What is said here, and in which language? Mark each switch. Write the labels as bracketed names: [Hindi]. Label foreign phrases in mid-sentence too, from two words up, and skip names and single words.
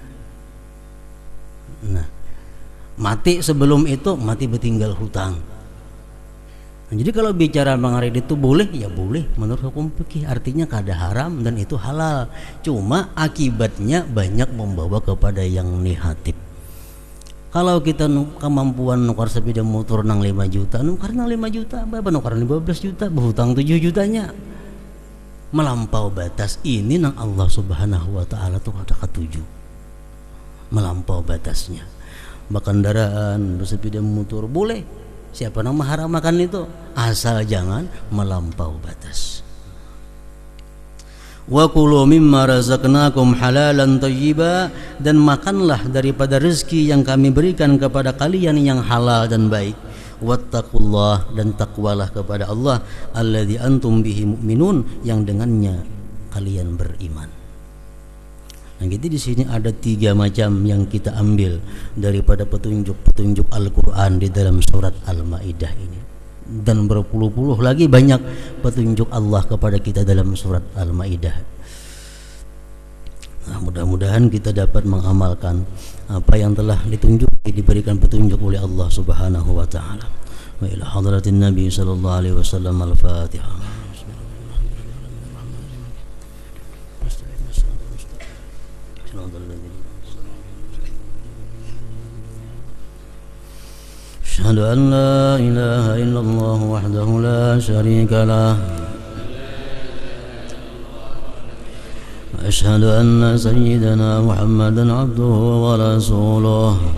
[Indonesian] Nah, mati sebelum itu mati bertinggal hutang. Nah, jadi kalau bicara mengaridit itu boleh, ya boleh menurut hukum fikih, artinya kada haram dan itu halal. Cuma akibatnya banyak membawa kepada yang negatif. [Banjar] Kalau kita kemampuan nukar sepeda motor nang 5 juta, nukar nang 5 juta, berapa nukar 15 juta, berhutang 7 jutanya. [Indonesian] Melampau batas ini nang Allah [Arabic] سبحانه وتعالى [Indonesian] tuh ada ketujuh. Melampau batasnya. Berkendaraan, bersepeda motor boleh. Siapa yang mengharamkan itu? Asal jangan melampau batas. [Arabic] وكلوا مما رزقناكم حلالا طيبا, [Indonesian] dan makanlah daripada rezeki yang kami berikan kepada kalian yang halal dan baik. [Arabic] واتقوا الله, [Indonesian] dan takwalah kepada Allah, [Arabic] الذي أنتم به مؤمنون, [Indonesian] yang dengannya kalian beriman. Nah, jadi di sini ada 3 macam yang kita ambil daripada petunjuk-petunjuk Al-Qur'an di dalam surat Al-Maidah ini. Dan berpuluh-puluh lagi banyak petunjuk Allah kepada kita dalam surat Al-Maidah. Nah, mudah-mudahan kita dapat mengamalkan apa yang telah ditunjuk, diberikan petunjuk oleh Allah [Arabic] سبحانه وتعالى. وإلى حضرة النبي صلى الله عليه وسلم الفاتحة. أشهد أن لا إله إلا الله وحده لا شريك له وأشهد أن سيدنا محمدا عبده ورسوله